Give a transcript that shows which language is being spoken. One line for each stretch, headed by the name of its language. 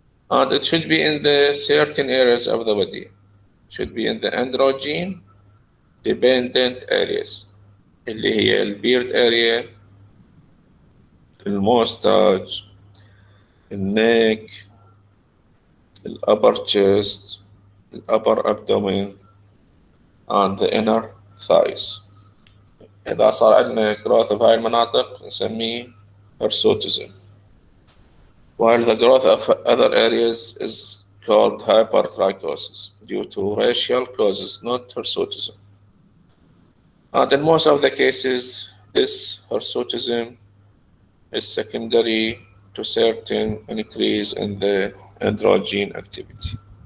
English: And it should be in the certain areas of the body. It should be in the androgen dependent areas
Arabic: اللي هي البيرد
English: area, الموستاج, النيك, الupper chest, الupper abdomen, and the inner thighs.
Arabic: إذا صار عندنا growth بهاي المناطق نسميه hirsutism.
English: While the growth of other areas is called hypertrichosis due to racial causes, not hirsutism. And in most of the cases, this hirsutism is secondary to certain increase in the androgen activity.